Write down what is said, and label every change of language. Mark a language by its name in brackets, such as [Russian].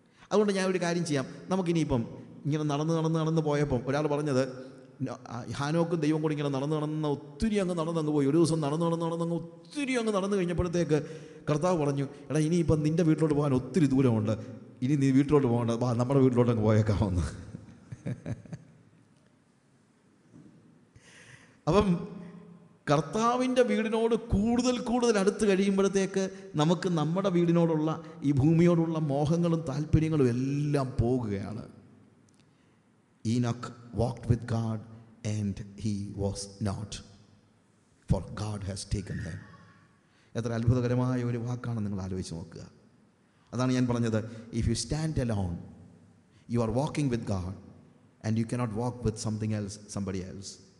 [Malayalam] അതുകൊണ്ട് ഞാൻ ഒരു കാര്യം ചെയ്യാം, നമുക്കിനിയിപ്പം ഇങ്ങനെ നടന്ന് പോയപ്പം ഒരാൾ പറഞ്ഞത്, ഹാനോക്കും ദൈവം കൂടി ഇങ്ങനെ നടന്ന് ഒത്തിരി അങ്ങ് പോയി. ഒരു ദിവസം നടന്ന് ഒത്തിരി അങ്ങ് നടന്നു കഴിഞ്ഞപ്പോഴത്തേക്ക് കർത്താവ് പറഞ്ഞു, എടാ ഇനിയിപ്പം നിൻ്റെ വീട്ടിലോട്ട് പോകാൻ ഒത്തിരി ദൂരമുണ്ട്, ഇനി നീ വീട്ടിലോട്ട് പോകണ്ട, നമ്മുടെ വീട്ടിലോട്ട് അങ്ങ് പോയേക്കാമെന്ന്. അപ്പം കർത്താവിൻ്റെ വീടിനോട് കൂടുതൽ അടുത്ത് കഴിയുമ്പോഴത്തേക്ക് നമുക്ക് നമ്മുടെ വീടിനോടുള്ള, ഈ ഭൂമിയോടുള്ള മോഹങ്ങളും താല്പര്യങ്ങളും എല്ലാം പോകുകയാണ്. [English] Enoch walked with God and he was not, for God has taken him. [Malayalam] എത്ര അത്ഭുതകരമായ ഒരു വാക്കാണ് നിങ്ങൾ ആലോചിച്ച് നോക്കുക. അതാണ് ഞാൻ പറഞ്ഞത്, [English] If you stand alone you are walking with God and you cannot walk with something else, somebody else.